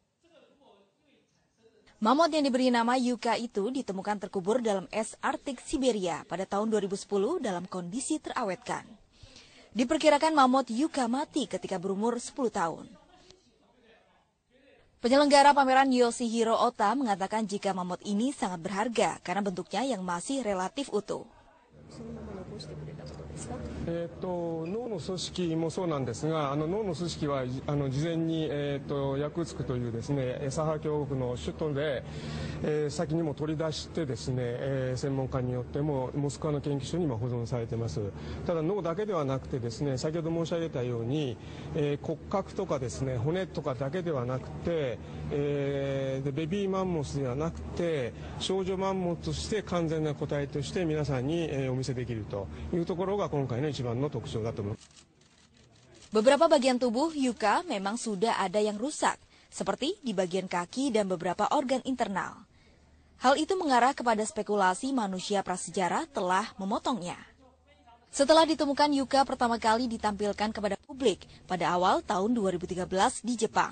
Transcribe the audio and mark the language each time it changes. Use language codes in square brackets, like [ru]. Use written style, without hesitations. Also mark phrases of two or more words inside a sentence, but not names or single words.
[id] Mammoth yang diberi nama Yuka itu ditemukan terkubur dalam es Arktik Siberia pada tahun 2010 dalam kondisi terawetkan. Diperkirakan mammoth Yuka mati ketika berumur 10 tahun. Penyelenggara pameran Yoshihiro Ota mengatakan jika mammoth ini sangat berharga karena bentuknya yang masih relatif utuh. [ja] 脳の組織もそうなんですが、脳の組織は事前にヤクーツクというですね、サハ共和国の首都で、先にも取り出してですね、専門家によってもモスクワの研究所にも保存されています。ただ脳だけではなくてですね、先ほど申し上げたように、骨格とかですね、骨とかだけではなくて、でベビーマンモスではなくて少女マンモスとして完全な個体として皆さんにお見せできるというところが今回の一番の特徴だと思います。 [id] Beberapa bagian tubuh Yuka memang sudah ada yang rusak, seperti di bagian kaki dan beberapa organ internal. Hal itu mengarah kepada spekulasi manusia prasejarah telah memotongnya. Setelah ditemukan, Yuka pertama kali ditampilkan kepada publik pada awal tahun 2013 di Jepang.